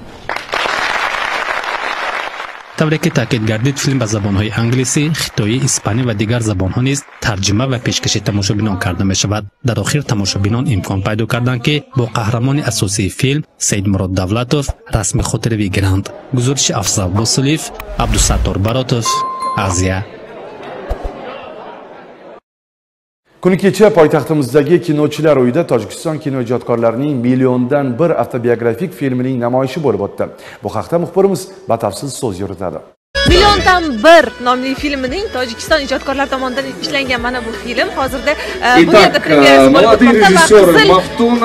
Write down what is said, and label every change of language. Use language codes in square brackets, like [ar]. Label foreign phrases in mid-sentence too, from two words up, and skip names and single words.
[tg] طوری که تاکید گردید فیلم به زبان‌های انگلیسی، خطایی، اسپانی و دیگر زبان‌ها نیز ترجمه و پیشکش تماشابینان کرده می‌شود. در آخر تماشابینان امکان پیدا کردند که با قهرمان اساسی فیلم سید مراد دولتوف رسمی خاطره بگیرند. گزارش افضل بوسلیف، عبدالستار براتوف، آزیا. [uz] Kuni kecha poytaxtimizdagi kinochilar uyida Tojikiston kinoijodkorlarining milliondan bir avtobiografik filmining namoyishi bo'lib o'tdi. Bu haqda muxbirimiz batafsil so'z yuritadi. Milliondan bir nomli filmining Tojikiston ijodkorlari tomonidan ishlangan mana bu film hozirda bu yerda premyerasi bo'lib o'tmoqda.